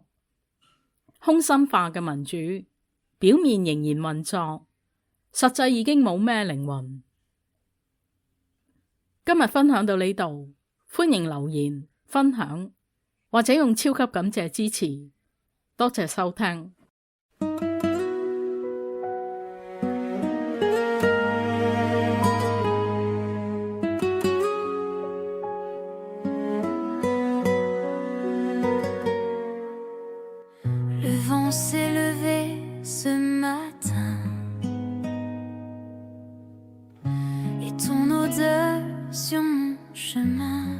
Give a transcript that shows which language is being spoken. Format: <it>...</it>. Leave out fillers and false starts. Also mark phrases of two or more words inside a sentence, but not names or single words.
<yue>空心化嘅民主，表面仍然運作，實際已經冇咩靈魂。今日分享到呢度，歡迎留言分享或者用超級感謝支持，多謝收聽。</yue> <fr>Le vent s'est levé ce matin et ton odeur sur mon chemin</fr>